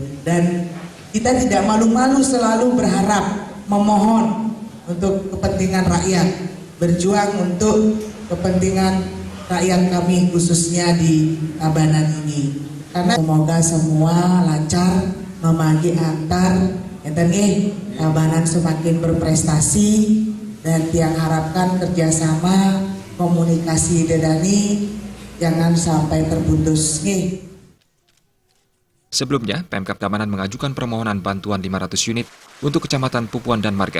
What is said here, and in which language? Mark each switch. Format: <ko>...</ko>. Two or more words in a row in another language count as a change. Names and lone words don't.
<id>Dan kita tidak malu-malu selalu berharap, memohon untuk kepentingan rakyat, berjuang untuk kepentingan rakyat kami khususnya di Tabanan ini. Karena semoga semua lancar, memagi antar, Tabanan semakin berprestasi, dan yang harapkan kerjasama, komunikasi dedani, jangan sampai terputus. Sebelumnya, Pemkab Tabanan mengajukan permohonan bantuan 500 unit untuk Kecamatan Pupuan dan Marga.</id>